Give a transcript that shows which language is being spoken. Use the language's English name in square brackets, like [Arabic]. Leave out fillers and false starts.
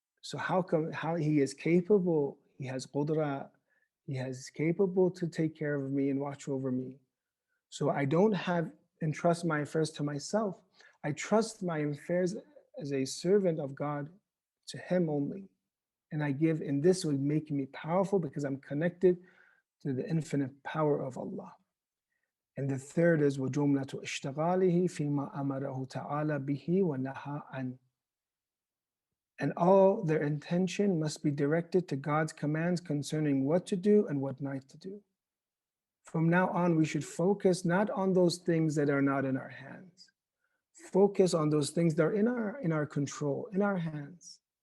[English] So how He is capable, He has qudra, He is capable to take care of me and watch over me. So I don't entrust my affairs to myself. I trust my affairs as a servant of God to Him only. And I give, and this will make me powerful because I'm connected to the infinite power of Allah. And the third is [Arabic] وَجُمْلَةُ اشْتِغَالِهِ فِيمَا أَمَرَهُ تَعَالَى بِهِ وَنَهَى عَنْهُ. [English] And all their intention must be directed to God's commands concerning what to do and what not to do. From now on, we should focus not on those things that are not in our hands. Focus on those things that are in our control, in our hands.